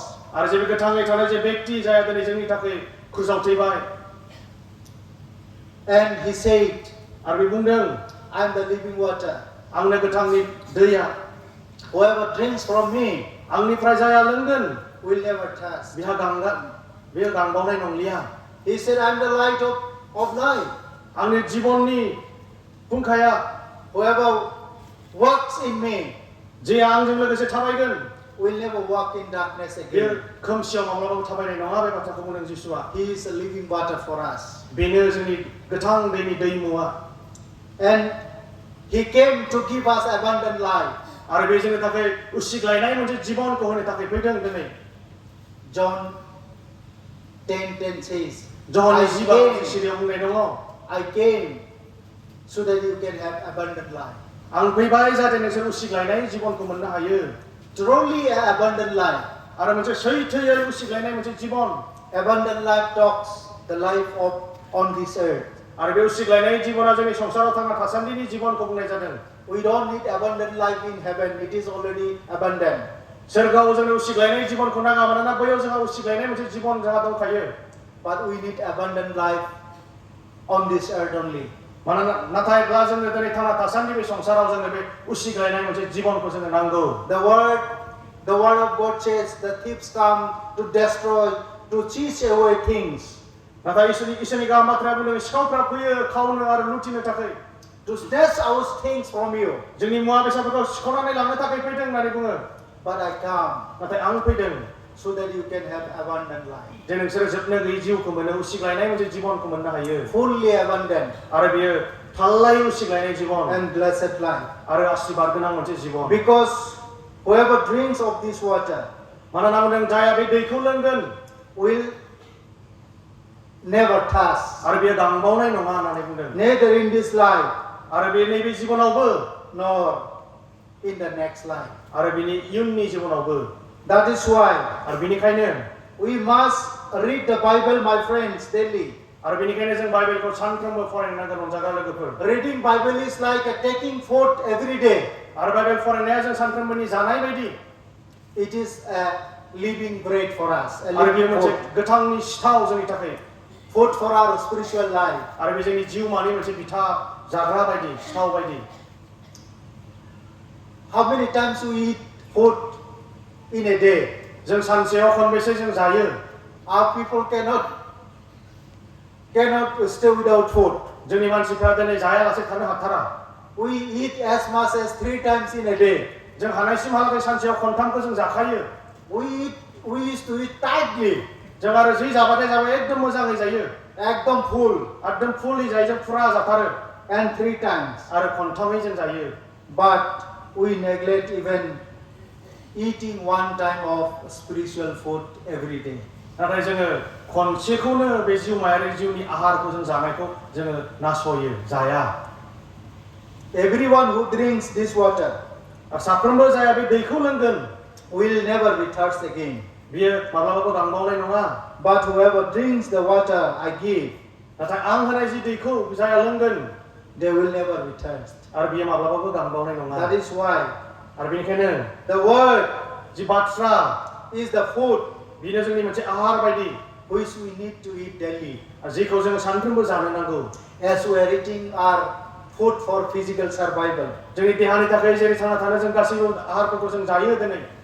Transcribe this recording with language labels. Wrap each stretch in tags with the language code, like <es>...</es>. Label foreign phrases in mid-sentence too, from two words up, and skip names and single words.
<brx>आरो जे गोथाङै थानाय जे व्यक्ति जाया दिनै जोंनि थाखाय क्रुसाव थैबाय</brx> <en>And he said,</en> <brx>आरो बे बुंदों</brx> <en>I am the living water.</en> <brx>आंनो गोथांनि दैया</brx> <en>Whoever drinks from me</en> <brx>आंनिफ्राय जाया लोंगोन</brx> <en>will never thirst.</en> <brx>बेयो गांबावनाय नंलिया</brx> <en>He said, I am the light of life.</en> <brx>आंनि जिबननि फुंखाया</brx> <en>Whoever walks in me</en> <brx>जे आंजों लोगोसे थाबायगोन</brx> <en>will never walk in darkness</en> <brx>बेयो</brx> <en>again.</en> <brx>खोमसियाव माब्लाबाबो थाबायनाय नङा बे बाथ्राखौ बुंदों जिसुआ</brx> <en>He is a living water for us.</en> <brx>बेनो जोंनि गोथां दैनि दैमुआ</brx> <en>And he came to give us abundant life.</en> <brx>आरो बे जोंनि थाखाय उसिग्लायनाय मोनसे जिबनखौ होनो थाखाय फैदों दिनै</brx> <en>John 10:10 says,</en> <brx>जहननि</brx> <en>I 12 came,</en> <brx>सिरियाव बुंनाय दङ</brx> <en>I came so that you can have abundant life.</en> <brx>आं फैबाय जाहाथे नोंसोर उसिग्लायनाय जिबनखौ मोननो हायो</brx> <en>Truly abundant life.</en> <brx>आरो मोनसे सैथोयै उसिग्लायनाय मोनसे जिबन</brx> <en>Abundant life talks the life of on this earth.</en> <brx>आरो बे उसिग्लायनाय जिबना जोंनि संसाराव थांना थासान्दिनि जिबनखौ बुंनाय जादों</brx> <en>We don't need abundant life in heaven. It is already abundant.</en> <brx>सोरगोआव जोंनो उसिग्लायनाय जिबनखौ नाङा मानोना बैयाव जोंहा उसिग्लायनाय मोनसे जिबन जोंहा दंखायो</brx> <en>But we need abundant life on this earth only.</en> <brx>मानोना नाथायब्ला जोंनो दिनै थांना थासान्दि बे संसाराव जोंनो बे उसिग्लायनाय मोनसे जिबनखौ जोंनो नांगौ</brx> <en>The word of God says the thieves come to destroy, to chase away things.</en> <brx>नाथाय इसोरनि गाहाम बाथ्राया बुंदों सिखावफ्रा फैयो खावनो आरो लुथिनो थाखाय</brx> <en>To snatch out things from you.</en> <brx>जोंनि मुवा बेसादफोरखौ सिख'नानै लांनो थाखाय फैदों होननानै बुङो</brx> <en>But I come</en> <brx>नाथाय आं फैदों</brx> <en>so that you can have abundant life.</en> <brx>जे नोंसोरो जोबनो गैयै जिउखौ मोनो उसिग्लायनाय मोनसे जिबनखौ मोननो हायो</brx> <en>Fully abundant</en> <brx>आरो बेयो थाल्लायै उसिग्लायनाय जिबन</brx> <en>and blessed life.</en> <brx>आरो आशीर्बाद गोनां मोनसे जिबन</brx> <en>Because whoever drinks of this water</en> <brx>मानोना बुंदों जाया बे दैखौ लोंगोन</brx> <en>will never thirst.</en> <brx>आरो बेयो गांबावनाय नङा होननानै बुंदों</brx> <en>Neither in this life</en> <brx>आरो बे नैबे जिबनावबो</brx> <en>nor in the next life.</en> <brx>आरो बिनि इयुननि जिबनावबो</brx> <en>That is why</en> <brx>आरो बेनिखायनो</brx> <en>we must read the Bible, my friends, daily.</en> <brx>आरो बेनिखायनो जों बाइबेलखौ सानफ्रोमबो फरायनांगोन अनजाग्रा लोगोफोर</brx> <en>Reading Bible is like a taking food every day.</en> <brx>आरो बाइबेल फरायनाया जों सानफ्रोमबोनि जानाय बायदि</brx> <en>It is a living bread for us, a</en> <brx>आरो बेयो</brx> <en>living</en> <brx>मोनसे</brx> <en>food.</en> <brx>गोथांनि सिथाव जोंनि थाखाय</brx> <en>Food for our spiritual life.</en> <brx>आरो बे जोंनि जिउमानि मोनसे बिथा जाग्रा बायदि सिथाव बायदि</brx> <en>How many times we eat food in a day?</en> <brx>जों सानसेयाव खनबेसे जों जायो</brx> <en>Our people cannot stay without food.</en> <brx>जोंनि मानसिफ्रा दिनै जायालासे थानो हाथारा</brx> <en>We eat as much as 3 times in a day.</en> <brx>जों हानायसिमहालागै सानसेयाव खनथामखौ जों जाखायो</brx> <en>We used to eat tightly.</en> <brx>जों आरो जि जाबाथाय जाबाय एकदम मोजाङै जायो</brx> <en>Ekdom full.</en> <brx>एकदम फुलि जायो जों फुरा जाथारो</brx> <en>And 3 times.</en> <brx>आरो खनथामै जों जायो</brx> <en>But we neglect even eating 1 time of spiritual food every day.</en> <brx>नाथाय जोङो खनसेखौनो बे जिउमायारि जिउनि आहारखौ जों जानायखौ जोङो नासयो जाया</brx> <en>Everyone who drinks this water</en> <brx>आरो साफ्रोमबो जाया बे दैखौ लोंगोन</brx> <en>will never be thirsty again.</en> <brx>बियो माब्लाबाबो गांबावनाय नङा</brx> <en>But whoever drinks the water I give,</en> <brx>नाथाय आं होनाय जि दैखौ जाया लोंगोन</brx> <en>they will never be thirsty.</en> <brx>आरो बियो माब्लाबाबो गांबावनाय नङा</brx> <en>That is why</en> <brx>आरो बेनिखायनो</brx> <en>the word</en> <brx>जि बाथ्रा</brx> <en>is the food</en> <brx>बिनो जोंनि मोनसे आहार बायदि</brx> <en>which we need to eat daily.</en> <brx>जिखौ जोङो सानफ्रोमबो जानो नांगौ</brx> <en>As we are eating our food for physical survival.</en> <brx>जोंनि देहानि थाखाय जेरै थांना थानो जों गासैबो आहारफोरखौ जों जायो दिनै</brx>